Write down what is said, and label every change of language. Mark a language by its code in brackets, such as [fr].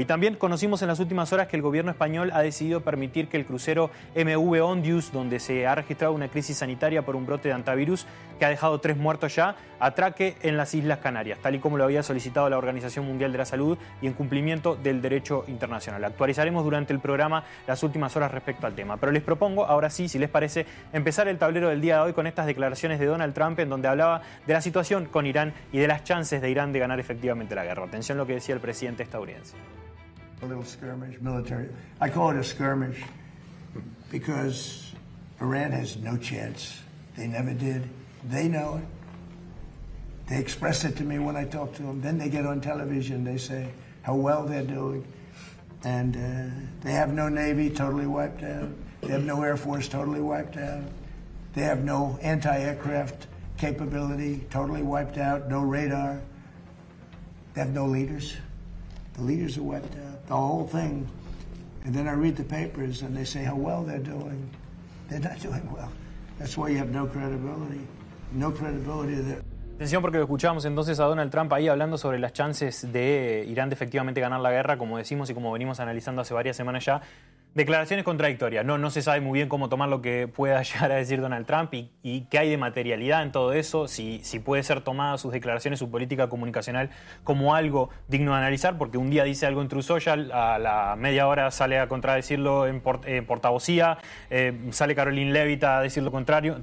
[es] Y también conocimos en las últimas horas que el gobierno español ha decidido permitir que el crucero MV Ondius, donde se ha registrado una crisis sanitaria por un brote de antivirus que ha dejado 3 muertos ya, atraque en las Islas Canarias, tal y como lo había solicitado la Organización Mundial de la Salud y en cumplimiento del derecho internacional. Actualizaremos durante el programa las últimas horas respecto al tema. Pero les propongo, ahora sí, si les parece, empezar el tablero del día de hoy con estas declaraciones de Donald Trump, en donde hablaba de la situación con Irán y de las chances de Irán de ganar efectivamente la guerra. Atención a lo que decía el presidente estadounidense. [en] A little skirmish military. I call it a skirmish because Iran has no chance. They never did. They know it. They express it to me when I talk to them. Then they get on television. They say how well they're doing. And they have no Navy, totally wiped out. They have no Air Force, totally wiped out. They have no anti-aircraft capability, totally wiped out. No radar. They have no leaders. The leaders are wiped out. The whole thing. And then I read the papers, and they say how well they're doing. They're not doing well. That's why you have no credibility. No credibility there. [es] Atención, porque lo escuchamos entonces a Donald Trump ahí hablando sobre las chances de Irán de efectivamente ganar la guerra, como decimos y como venimos analizando hace varias semanas ya. Declaraciones contradictorias. No se sabe muy bien cómo tomar lo que pueda llegar a decir Donald Trump y qué hay de materialidad en todo eso, si puede ser tomada sus declaraciones, su política comunicacional, como algo digno de analizar, porque un día dice algo en True Social, a la media hora sale a contradecirlo en portavocía, sale Caroline Levitt a decir lo contrario.